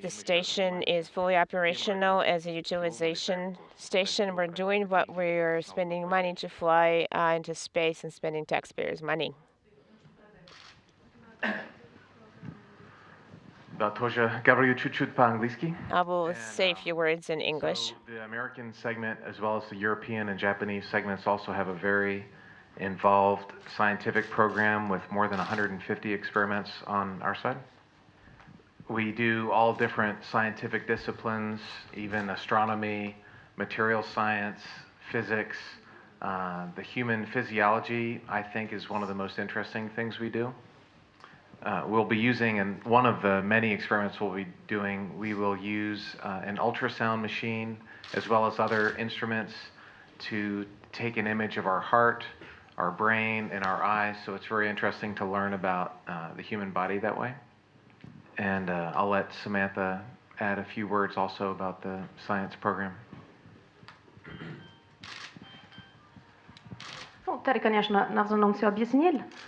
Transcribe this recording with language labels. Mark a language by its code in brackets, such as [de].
[en] The station is fully operational as a utilization station. We're doing what we're spending money to fly into space and spending taxpayers' money. [ru] Да, тоже говорю чуть-чуть по-английски. [en] I will say a few words in English. So the American segment, as well as the European and Japanese segments, also have a very involved scientific program with more than 150 experiments on our side. We do all different scientific disciplines, even astronomy, material science, physics. The human physiology, I think, is one of the most interesting things we do. We'll be using, and one of the many experiments we'll be doing, we will use an ultrasound machine as well as other instruments to take an image of our heart, our brain, and our eyes. So it's very interesting to learn about the human body that way. And I'll let Samantha add a few words also about the science program. [ru] Ну, Тарі, конечно, на основном все объяснил.